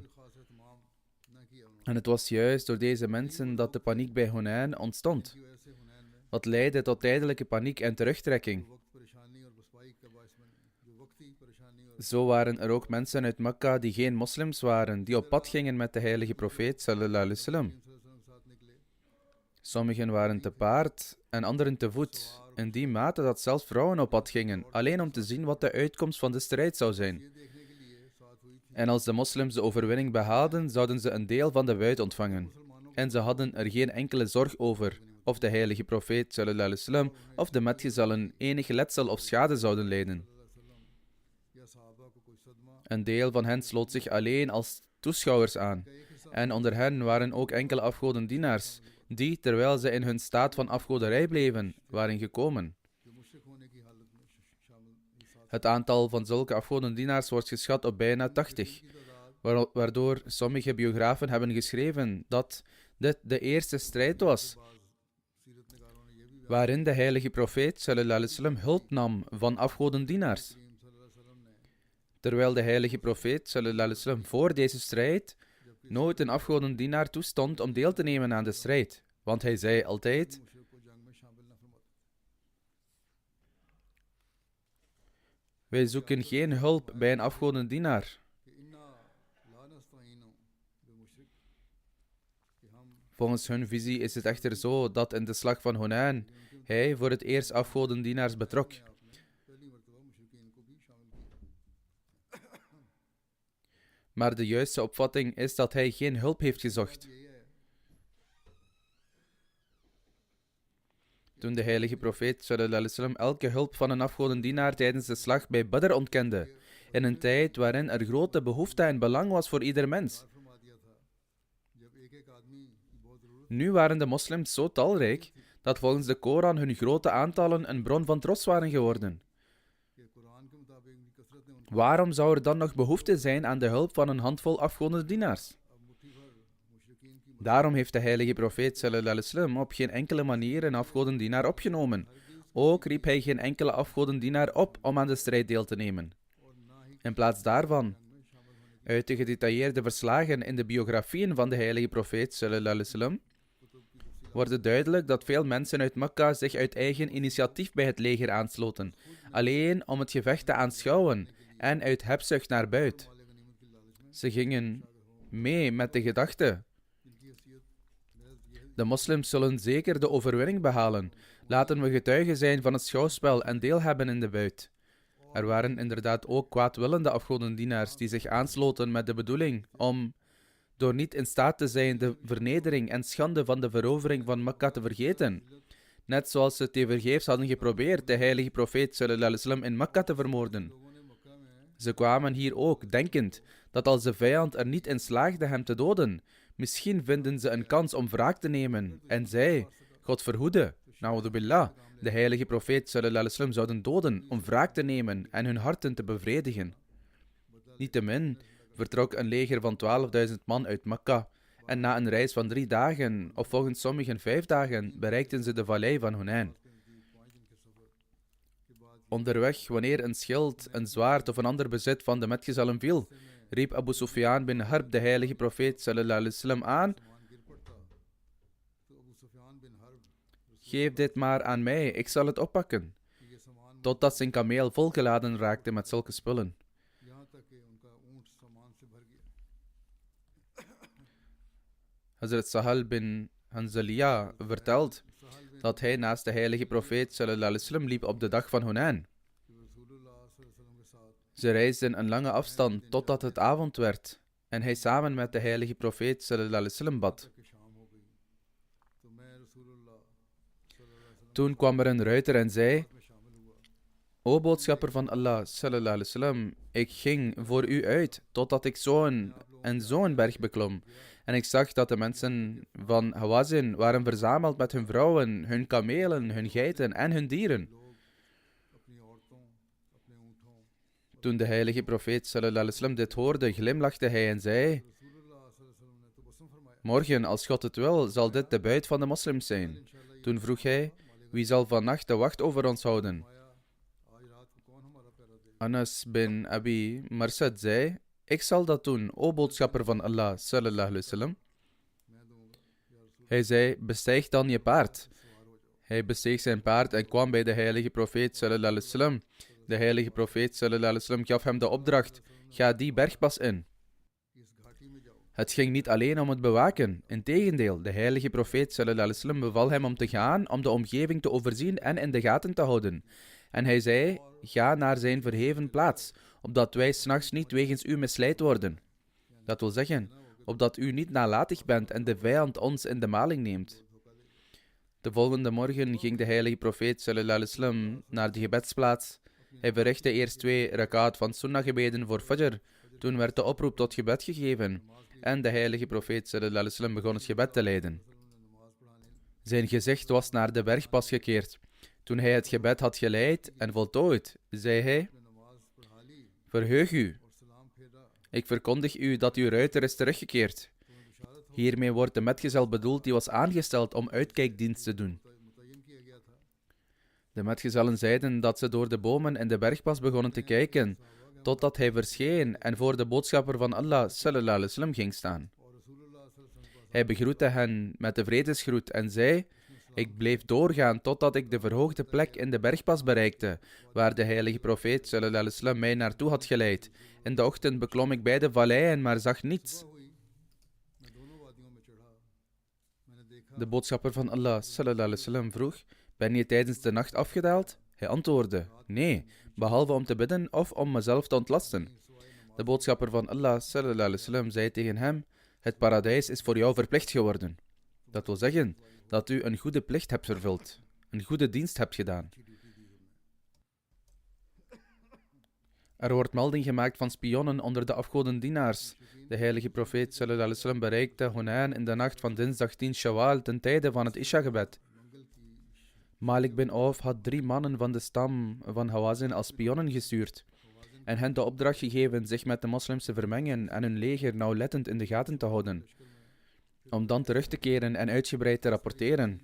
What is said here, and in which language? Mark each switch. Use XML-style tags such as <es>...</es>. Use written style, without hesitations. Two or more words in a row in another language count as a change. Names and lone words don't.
<nl>En het was juist door deze mensen dat de paniek bij Hunain ontstond, wat leidde tot tijdelijke paniek en terugtrekking. Zo waren er ook mensen uit Mekka die geen moslims waren, die op pad gingen met de heilige profeet</nl> <ar>صلى الله عليه وسلم.</ar> <nl>Sommigen waren te paard en anderen te voet, in die mate dat zelfs vrouwen op pad gingen, alleen om te zien wat de uitkomst van de strijd zou zijn. En als de moslims de overwinning behaalden, zouden ze een deel van de buit ontvangen. En ze hadden er geen enkele zorg over, of de heilige profeet</nl> <ar>صلى الله عليه وسلم</ar> <nl>of de metgezellen enige letsel of schade zouden lijden. Een deel van hen sloot zich alleen als toeschouwers aan. En onder hen waren ook enkele afgodendienaars, die, terwijl ze in hun staat van afgoderij bleven, waren gekomen. Het aantal van zulke afgodendienaars wordt geschat op bijna 80, waardoor sommige biografen hebben geschreven dat dit de eerste strijd was waarin de heilige profeet</nl> <ar>صلى الله عليه وسلم</ar> <nl>hulp nam van afgodendienaars. Terwijl de heilige profeet</nl> <ar>صلى الله عليه وسلم</ar> <nl>voor deze strijd nooit een afgodendienaar toestond om deel te nemen aan de strijd. Want hij zei altijd: wij zoeken geen hulp bij een afgodendienaar. Volgens hun visie is het echter zo dat in de slag van Hunain hij voor het eerst afgodendienaars betrok. Maar de juiste opvatting is dat hij geen hulp heeft gezocht. Toen de heilige profeet</nl> <ar>صلى الله عليه وسلم</ar> <nl>elke hulp van een afgodendienaar tijdens de slag bij Badr ontkende, in een tijd waarin er grote behoefte en belang was voor ieder mens. Nu waren de moslims zo talrijk dat volgens de Koran hun grote aantallen een bron van trots waren geworden. Waarom zou er dan nog behoefte zijn aan de hulp van een handvol afgodendienaars? Daarom heeft de heilige profeet</nl> <ar>صلى الله عليه وسلم</ar> <nl>op geen enkele manier een afgodendienaar opgenomen. Ook riep hij geen enkele afgodendienaar op om aan de strijd deel te nemen. In plaats daarvan, uit de gedetailleerde verslagen in de biografieën van de heilige profeet</nl> <ar>صلى الله عليه وسلم,</ar> <nl>wordt het duidelijk dat veel mensen uit Mekka zich uit eigen initiatief bij het leger aansloten, alleen om het gevecht te aanschouwen en uit hebzucht naar buit. Ze gingen mee met de gedachte: de moslims zullen zeker de overwinning behalen. Laten we getuigen zijn van het schouwspel en deel hebben in de buit. Er waren inderdaad ook kwaadwillende afgodendienaars die zich aansloten met de bedoeling om, door niet in staat te zijn de vernedering en schande van de verovering van Mekka te vergeten, net zoals ze tevergeefs hadden geprobeerd de heilige profeet</nl> <ar>صلى الله عليه وسلم</ar> <nl>in Mekka te vermoorden. Ze kwamen hier ook, denkend dat als de vijand er niet in slaagde hem te doden, misschien vinden ze een kans om wraak te nemen. En zij, God verhoede,</nl> <ar>نعوذ بالله,</ar> <nl>de heilige profeet</nl> <ar>صلى الله عليه وسلم</ar> <nl>zouden doden om wraak te nemen en hun harten te bevredigen. Niettemin vertrok een leger van 12.000 man uit Mekka en na een reis van 3 dagen, of volgens sommigen 5 dagen, bereikten ze de vallei van Hunain. Onderweg, wanneer een schild, een zwaard of een ander bezit van de metgezellen viel, riep Abu Sufyan bin Harb de heilige profeet</nl> <ar>صلى الله عليه وسلم</ar> <nl>aan: geef dit maar aan mij, ik zal het oppakken. Totdat zijn kameel volgeladen raakte met zulke spullen. Hazrat Sahal bin Hanzaliya vertelt dat hij naast de heilige profeet</nl> <ar>صلى الله عليه وسلم</ar> <nl>liep op de dag van Hunain. Ze reisden een lange afstand totdat het avond werd en hij samen met de heilige profeet</nl> <ar>صلى الله عليه وسلم</ar> <nl>bad. Toen kwam er een ruiter en zei: o boodschapper van Allah</nl> <ar>صلى الله عليه وسلم,</ar> <nl>ik ging voor u uit totdat ik zo'n en zo'n berg beklom. En ik zag dat de mensen van Hawazin waren verzameld met hun vrouwen, hun kamelen, hun geiten en hun dieren. Toen de heilige profeet</nl> <ar>صلى الله عليه وسلم</ar> <nl>dit hoorde, glimlachte hij en zei: morgen, als God het wil, zal dit de buit van de moslims zijn. Toen vroeg hij: wie zal vannacht de wacht over ons houden? Anas bin Abi Marsad zei: ik zal dat doen, o boodschapper van Allah</nl> <ar>صلى الله عليه وسلم.</ar> <nl>Hij zei: bestijg dan je paard. Hij besteeg zijn paard en kwam bij de heilige profeet</nl> <ar>صلى الله عليه وسلم.</ar> <nl>De heilige profeet</nl> <ar>صلى الله عليه وسلم</ar> <nl>gaf hem de opdracht: ga die bergpas in. Het ging niet alleen om het bewaken. Integendeel, de heilige profeet</nl> <ar>صلى الله عليه وسلم</ar> <nl>beval hem om te gaan om de omgeving te overzien en in de gaten te houden. En hij zei: ga naar zijn verheven plaats, opdat wij 's nachts niet wegens u misleid worden. Dat wil zeggen, opdat u niet nalatig bent en de vijand ons in de maling neemt. De volgende morgen ging de heilige profeet</nl> <ar>صلى الله عليه وسلم</ar> <nl>naar de gebedsplaats. Hij verrichtte eerst 2 rakaat van sunnah gebeden voor Fajr. Toen werd de oproep tot gebed gegeven. en de heilige profeet</nl> <ar>صلى الله عليه وسلم</ar> <nl>begon het gebed te leiden. Zijn gezicht was naar de bergpas gekeerd. Toen hij het gebed had geleid en voltooid, zei hij: Verheug u. Ik verkondig u dat uw ruiter is teruggekeerd. Hiermee wordt de metgezel bedoeld die was aangesteld om uitkijkdienst te doen. De metgezellen zeiden dat ze door de bomen in de bergpas begonnen te kijken, totdat hij verscheen en voor de boodschapper van Allah</nl> <ar>صلى الله عليه وسلم</ar> <nl>ging staan. Hij begroette hen met de vredesgroet en zei: Ik bleef doorgaan totdat ik de verhoogde plek in de bergpas bereikte, waar de heilige profeet</nl> <ar>صلى الله عليه وسلم</ar> <nl>mij naartoe had geleid. In de ochtend beklom ik beide valleien, maar zag niets. De boodschapper van Allah</nl> <ar>صلى الله عليه وسلم</ar> <nl>vroeg: Ben je tijdens de nacht afgedaald? Hij antwoordde: Nee, behalve om te bidden of om mezelf te ontlasten. De boodschapper van Allah</nl> <ar>صلى الله عليه وسلم</ar> <nl>zei tegen hem: Het paradijs is voor jou verplicht geworden. Dat wil zeggen dat u een goede plicht hebt vervuld, een goede dienst hebt gedaan. Er wordt melding gemaakt van spionnen onder de afgodendienaars. De heilige profeet</nl> <ar>صلى الله عليه وسلم</ar> <nl>bereikte Hunain in de nacht van dinsdag 10 Shawwal ten tijde van het Isha-gebed. Malik bin Auf had 3 mannen van de stam van Hawazin als spionnen gestuurd en hen de opdracht gegeven zich met de moslims te vermengen en hun leger nauwlettend in de gaten te houden, om dan terug te keren en uitgebreid te rapporteren.</nl>